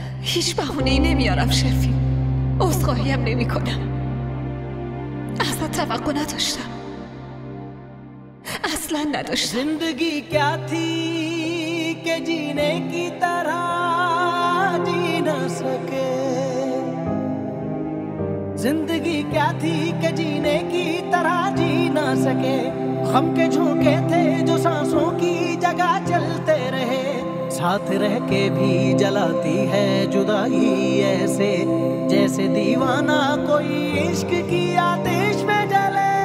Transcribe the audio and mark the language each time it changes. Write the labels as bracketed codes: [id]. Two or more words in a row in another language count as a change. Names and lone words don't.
[fa] هیچ بهونه‌ای نمیارم شرفین. عذرخواهی هم نمی کنم. اصلا توقع نداشتم. اصلا نداشتم. [ur] زندگی کیا تھی کہ جینے کی طرح جی نہ سکے، زندگی کیا تھی کہ جینے کی طرح جی نہ سکے، غم کے جھونکے تھے جو سانسوں کی جگہ چلتے رہے، ساتھ رہ کے بھی جلاتی ہے جدائی ایسے جیسے دیوانہ کوئی عشق کی آتش میں جلے.